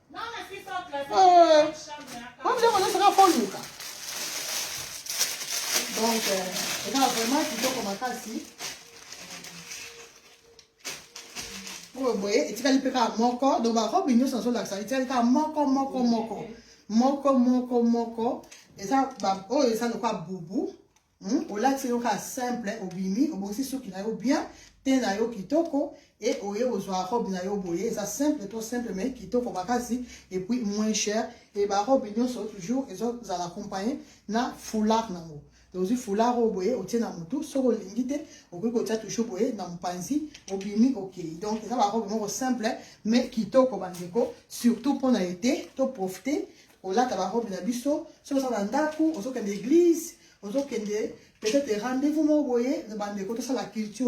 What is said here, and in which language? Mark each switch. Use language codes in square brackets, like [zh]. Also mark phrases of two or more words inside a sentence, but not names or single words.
[ln] biloko nyonso kaka fo luka donc eza vraiment kitoko makasi oyo boye etikali mpe kaka moko donc barobe nyonso nazolakisa etikali kaka moko eza oyo eza lokwa bubu olati yo kaka simple obimi obongisi suki na yo bien te na yo kitoko e oye ozwa robe na yo boye eza simple to simple mais kitoko makasi [fr] et puis moins cher et [ln] barobe nyonso toujours ezozala accompagné na foulard nango donc foulard oyo boye otie na motu soki olingi te okoki kotia toujours boye na mopanzi obimi okei donc eza barobe moko simple mais kitoko bandeko surtout mpona ete to profite olata barobe na biso soki oza na ndako ozokende église ozokende [fr] peut-être rendez-vous [ln] moko boye bandeko tosala culture